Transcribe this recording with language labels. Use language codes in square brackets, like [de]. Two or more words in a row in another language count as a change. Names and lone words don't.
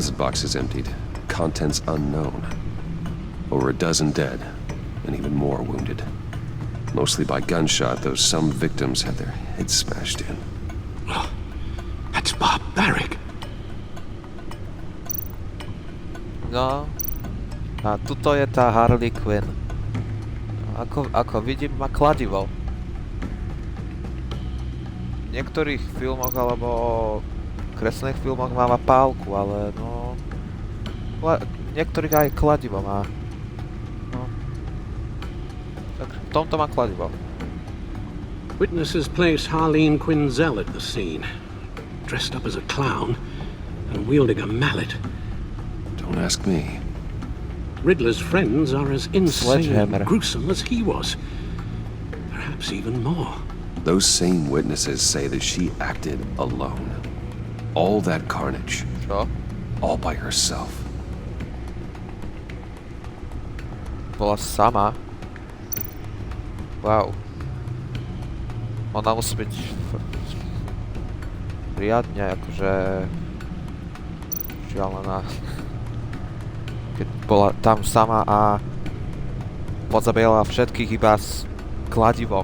[en] deposit boxes emptied. Contents unknown. Over a dozen dead, and even more wounded. Mostly by gunshot, though some victims had their heads smashed in. Oh, that's barbaric. No. [sk] A tuto je tá Harley Quinn. Ako vidím, má kladivo. V niektorých filmoch alebo kreslených filmoch má pálku, ale no... V niektorých aj kladivo má. No. Tak v tomto má kladivo. [en] Witnesses place Harleen Quinzel at the scene, dressed up as a clown and wielding a mallet. Don't ask me. Riddler's friends are as insane Sledgehammer. and gruesome as he was. Perhaps even more. Those same witnesses say that she acted alone. All that carnage. [sk] Čo? [en] All by herself. [sk] Bola sama. [en] Wow. [sk] Ona musí byť riadne akože šialená. Keď bola tam sama a pozabíjala všetkých iba s kladivom.